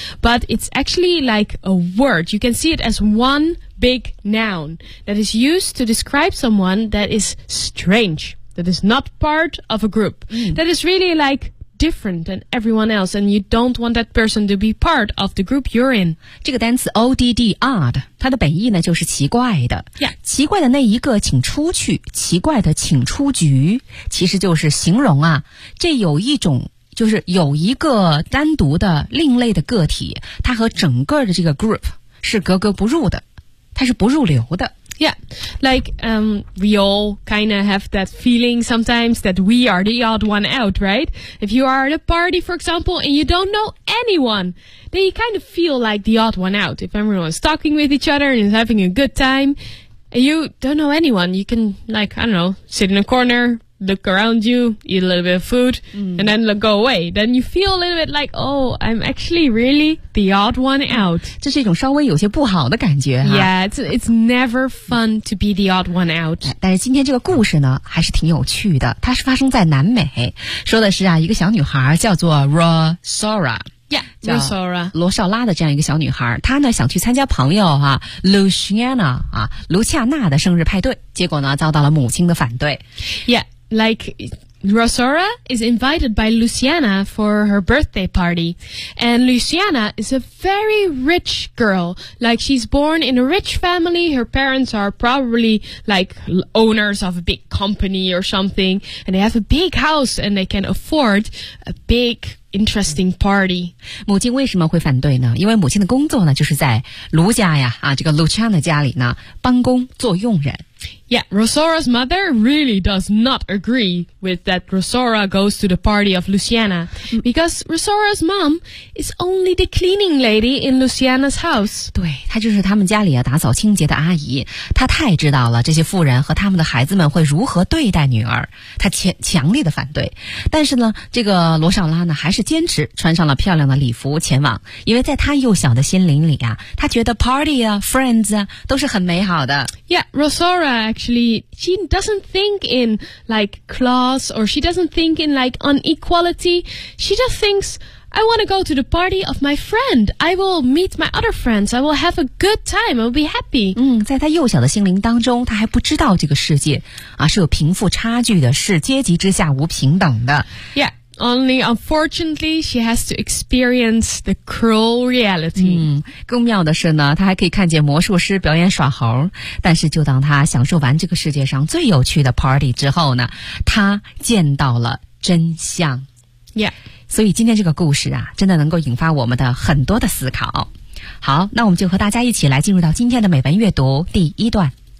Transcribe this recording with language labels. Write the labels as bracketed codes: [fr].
[en] But it's actually like a word. You can see it as one big noun that is used to describe someone that is strange, that is not part of a group, that is really like... different than everyone else, and you don't want that person to be part of the group you're in. [zh] 这个单词 odd, odd, 它的本意呢就是奇怪的。 [en] Yeah. [zh] 奇怪的那一个请出去，奇怪的请出局，其实就是形容啊，这有一种就是有一个单独的另类的个体，它和整个的这个 group 是格格不入的，它是不入流的。 [en] Yeah, like, we all kind of have that feeling sometimes that we are the odd one out, right? If you are at a party, for example, and you don't know anyone, then you kind of feel like the odd one out. If everyone is talking with each other and is having a good time, and you don't know anyone, you can, like, I don't know, sit in a corner... look around you, eat a little bit of food, and then go away. Then you feel a little bit like, oh, I'm actually really the odd one out. [zh] 这是一种稍微有些不好的感觉哈。 [en] Yeah, it's never fun to be the odd one out. [zh] 但是今天这个故事呢，还是挺有趣的。它是发生在南美，说的是啊，一个小女孩叫做 Rosora。 [en] Yeah, Rosora. [zh] 罗少拉的这样一个小女孩，她呢想去参加朋友啊 Luciana 啊卢恰娜的生日派对，结果呢遭到了母亲的反对。 [en] Yeah. Like, Rosora is invited by Luciana for her birthday party. And Luciana is a very rich girl. Like, she's born in a rich family. Her parents are probably, like, owners of a big company or something. And they have a big house and they can afford a big... interesting party. [zh] 母亲为什么会反对呢？因为母亲的工作呢就是在卢家呀啊，这个 Luciana 家里呢帮工做佣人。 [en] Yeah, Rosora's mother really does not agree with that Rosora goes to the party of Luciana because Rosora's mom is only the cleaning lady in Luciana's house. [zh] 对，她就是他们家里啊打扫清洁的阿姨，她太知道了这些妇人和他们的孩子们会如何对待女儿，她强烈的反对。但是呢这个罗少拉呢还是坚持穿上了漂亮的礼服前往，因为在他幼小的心灵里啊，他觉得 party 啊 friends 啊都是很美好的。 [en] Yeah, Rosora actually she doesn't think in like class or she doesn't think in like inequality. She just thinks I want to go to the party of my friend. I will meet my other friends. I will have a good time. I will be happy. [zh] 在他幼小的心灵当中，他还不知道这个世界啊是有贫富差距的，是阶级之下无平等的。 [en] YeahOnly, unfortunately, she has to experience the cruel reality. [zh] 更妙的是呢，她还可以看见魔术师表演耍猴。但是就当她享受完这个世界上最有趣的 party 之后呢，她见到了真相。 [en] Yeah. [zh] 所以今天这个故事啊，真的能够引发我们的很多的思考。好，那我们就和大家一起来进入到今天的美文阅读第一段。